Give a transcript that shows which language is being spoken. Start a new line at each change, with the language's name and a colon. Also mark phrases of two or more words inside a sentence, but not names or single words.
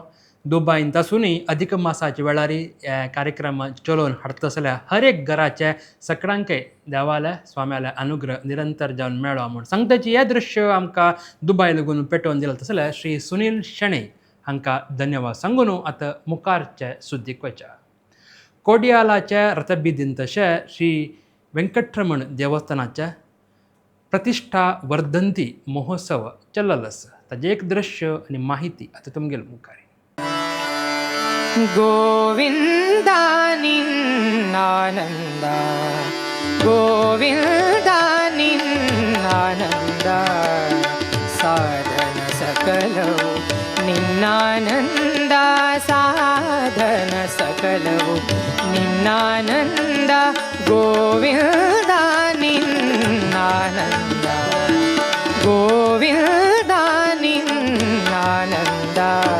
Konkani: दुबईंत आसूनय अधिक मासाच्या वेळारी कार्यक्रम चलोवन हाडटा असल्या हर एक घराच्या सगळ्यांकय देवाले स्वाम्याले अनुग्रह निरंतर जावन मेळ्ळो म्हूण सांगताची हे दृश्य आमकां दुबय लागून पेटोवन दिलें तसल्या श्री सुनील शेणे हांकां धन्यवाद सांगून आतां मुखारचे सुद्दीक वचा. कोडियालाच्या रथबिदीन तशें श्री वेंकटरमण देवस्थानाचे प्रतिष्ठा वर्धंती महोत्सव चल्लल आसा. ताजें एक दृश्य आनी माहिती आतां तुमगेले मुखार.
Kannada: ಗೋವಿಂದಾ ನಿನ್ನಾನಂದಾ ಗೋವಿಂದಾ ನಿನ್ನಾನಂದಾ ಸಾಧನ ಸಕಲವು ನಿನ್ನಾನಂದಾ ಸಾಧನ ಸಕಲವು ನಿನ್ನಾನಂದಾ ಗೋವಿಂದಾ ನಿನ್ನಾನಂದಾ ಗೋವಿಂದಾ ನಿನ್ನಾನಂದಾ.